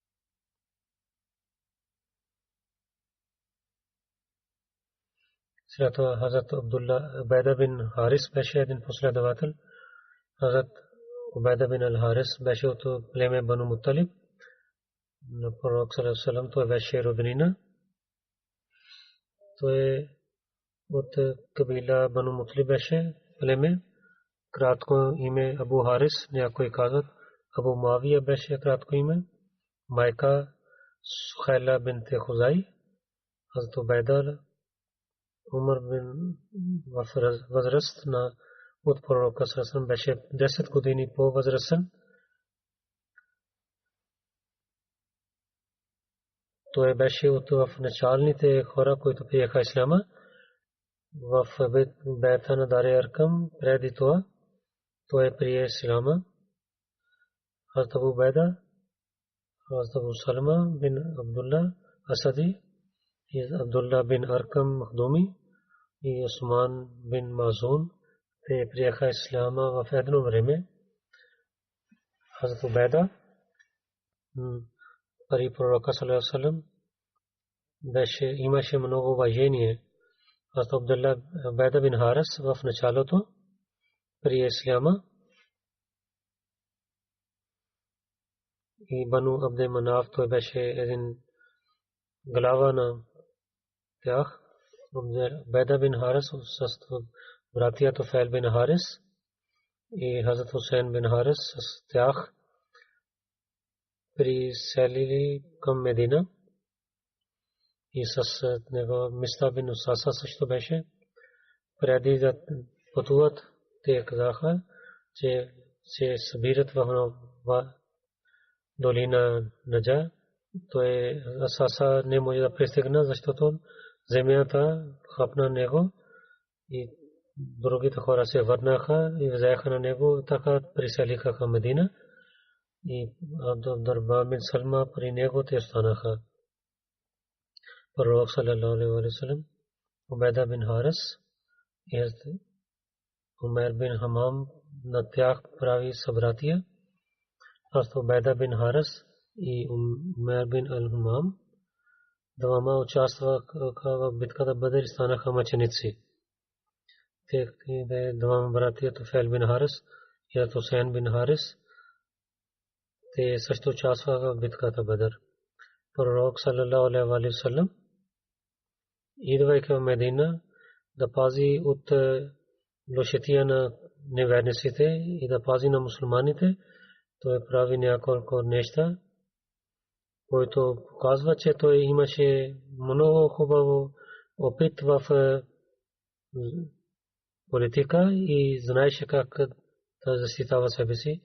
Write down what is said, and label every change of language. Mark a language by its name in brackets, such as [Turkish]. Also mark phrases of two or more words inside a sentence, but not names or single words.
[Bulgarian] След това Хазрат Убайда бин Харис беше един последовател. Хазрат Убайда бин Ал-Харис беше от племе Бану Муталиб. На пророк [Arabic] صلى الله عليه وسلم [Bulgarian] той беше роднина. Той от кабила Бану Муталиб беше племе. Кратко име Абу Харис, някои казват. Абу Мавия беше кратко име. Майка Сухайла бинте Хузай. Хазрат Убайда Умар бин в възраст на от пророка [Arabic] صلى الله عليه وسلم [Bulgarian] беше 10 години по-възрастен. Той беше от началните хора, които приеха исляма в бейта на Даре Аркам. Преди това той прие исляма. Хазрат Абу Убайда, Хазрат Абу Салма бин Абдулла Асади и Абдулла бин Аркам Махдуми и Усман бин Мазун. Те приеха исляма в едно време. Хазрат Убайда при пророка [Arabic] صلى الله عليه وسلم [Bulgarian] имаше много уважение. Хазрат Убайда бин Харис в началото при исляма и Бану Абде Манаф той беше един глава на тях. Убайда бин Харис с братия Туфайл бин Харис и Хазрат Хусейн бин Харис с тях приселили към Медина и с него Миста бин Усаса също беше. Преди да пътуват, те казаха, че се събират в долина Наджа, то е Асаса не може да пристигна, защото земята хапна него и другите хора се върнаха и взеха на него, така приселиха към Медина и Абдуррахман бин Салма при него те останаха. Пророк [Arabic] صلى الله عليه وسلم, [Bulgarian] Убайда бин Харис и Умер бин Хамам на тях прави събратия. Убайда бин Харис и Умер бин Ал-Хамам двама участваха в битката Бадр и станаха мъченици. Те двама братия Туфайл бин Харис и Хусейн бин Харис те също участваха в битката Бадр. Пророк [Arabic] صلى الله عليه وسلم [Bulgarian] идвайки в Медина да пази от лошотия на неверниците и да пази на мусулманите, той прави няколко неща, които показва, че той имаше много хубаво опит в политика и знаеше как да защитава себе си.